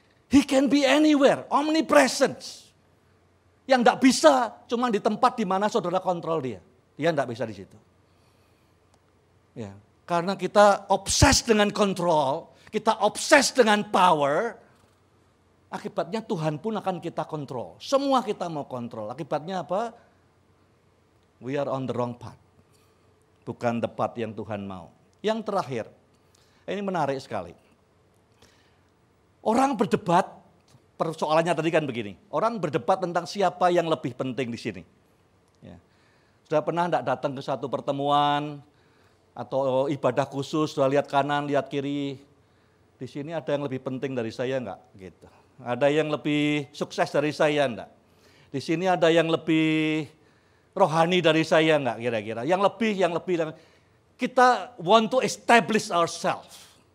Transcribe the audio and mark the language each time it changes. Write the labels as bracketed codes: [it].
[en] He can be anywhere, omnipresent. [id] Yang tidak bisa cuma di tempat di mana saudara kontrol dia. Dia tidak bisa di situ. Ya. Karena kita obses dengan kontrol, kita obses dengan power, akibatnya Tuhan pun akan kita kontrol. Semua kita mau kontrol. Akibatnya apa? [en] We are on the wrong path. [id] Bukan the path yang Tuhan mau. Yang terakhir, ini menarik sekali. Orang berdebat, persoalannya tadi kan begini. Orang berdebat tentang siapa yang lebih penting di sini. Ya. Sudah pernah enggak datang ke satu pertemuan atau ibadah khusus, sudah lihat kanan, lihat kiri. Di sini ada yang lebih penting dari saya enggak? Gitu. Ada yang lebih sukses dari saya enggak? Di sini ada yang lebih rohani dari saya enggak kira-kira? Yang lebih. Kita [en] want to establish ourselves.